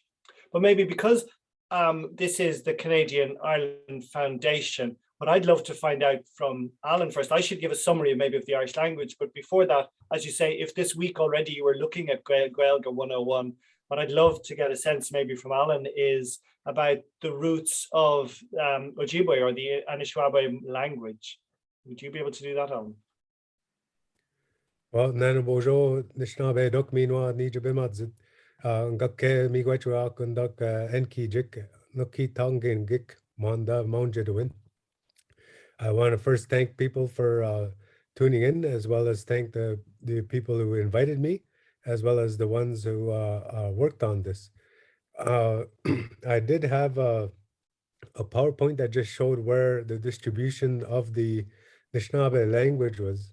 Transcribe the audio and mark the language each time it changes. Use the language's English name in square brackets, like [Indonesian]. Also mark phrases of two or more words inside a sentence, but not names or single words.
[English] But maybe because this is the Canadian Ireland Foundation, what I'd love to find out from Alan first, I should give a summary maybe of the Irish language, but before that, as you say, if this week already you were looking at Gaeilge 101, what I'd love to get a sense maybe from Alan is about the roots of Ojibwe or the Anishinaabe language. Would you be able to do that, Alan? Well, [Ojibwa] Nana Bojo, Anishinaabe, Dok Minwa, Nija Bimadzid, Ngake Migwachua, Kundok, Enki Jik, Noki Tongin Gik, Manda, Mounjedwin. [English] I want to first thank people for tuning in, as well as thank the people who invited me, as well as the ones who worked on this. I did have a PowerPoint that just showed where the distribution of the Anishinaabe language was.